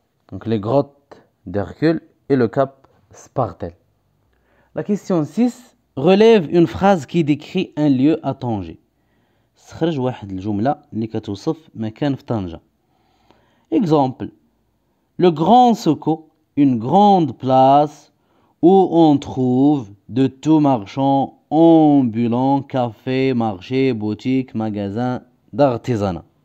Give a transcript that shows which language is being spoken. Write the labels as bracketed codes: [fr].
[fr] Donc les grottes d'Hercule et le cap Spartel. La question 6 relève une phrase qui décrit un lieu à Tanger. [ar] استخرج واحد الجملة اللي كتوصف مكان في طنجة. [fr] Exemple. Le Grand Soko, une grande place où on trouve de tout marchands ambulants, cafés, marchés, boutiques, magasins d'artisanat.